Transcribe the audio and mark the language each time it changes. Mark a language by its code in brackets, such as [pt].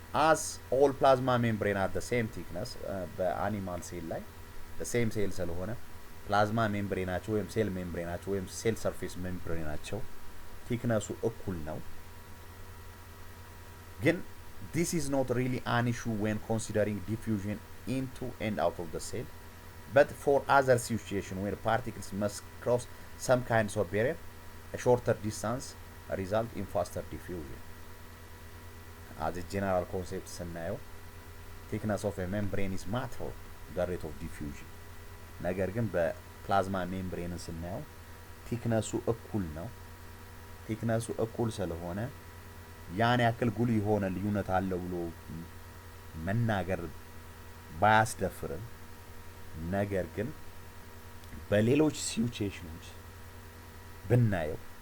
[en] as all plasma membrane are the same thickness [am] በአኒማል ሴል ላይ [en] the same [am] ሴል ስለሆነ ፕላዝማ ሜምብሬናቸው ወይም ሴል ሜምብሬናቸው ወይም ሴል ሰርፌስ ሜምብሬናቸው ቲክነሱ እኩል ነው። ግን this [en] is not really an issue when considering diffusion into and out of the cell, but for other situations where particles must cross some kinds of barrier, a shorter distance result in faster diffusion. As a general concept ስናየው thickness of a membrane is matter the rate of diffusion. [am] ነገር ግን በፕላዝማ ሜምብሬን ስናየው ቲክነሱ እኩል ነው። ቲክነሱ እኩል ስለሆነ ያን ያክል ጉል የሆነ ልዩነት አለው ብሎ መናገር ባያስደፍርም ነገር ግን በሌሎች ሲቹዌሽኖች ብናየው